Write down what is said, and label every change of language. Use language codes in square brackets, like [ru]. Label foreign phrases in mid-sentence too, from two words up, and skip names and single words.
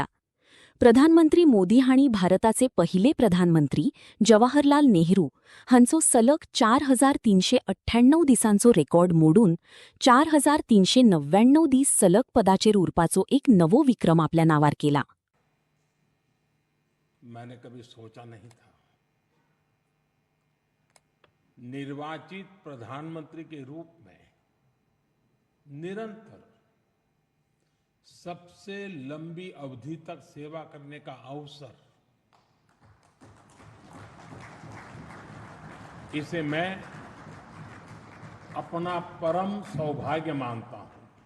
[kok] प्रधानमंत्री मोदी हांणी भारताचे पहिले प्रधानमंत्री जवाहरलाल नेहरू हांचो सलग 4398 दिसांचो रेकॉर्ड मोडून 4399 दीस सलग पदाचेर उरपाचो एक नवो विक्रम आपल्या नावार केला. [hi] मैंने कभी सोचा नहीं था निर्वाचित प्रधानमंत्री के रूप में निरंतर सबसे लंबी अवधि तक सेवा करने का अवसर, इसे मैं अपना परम सौभाग्य मानता हूं.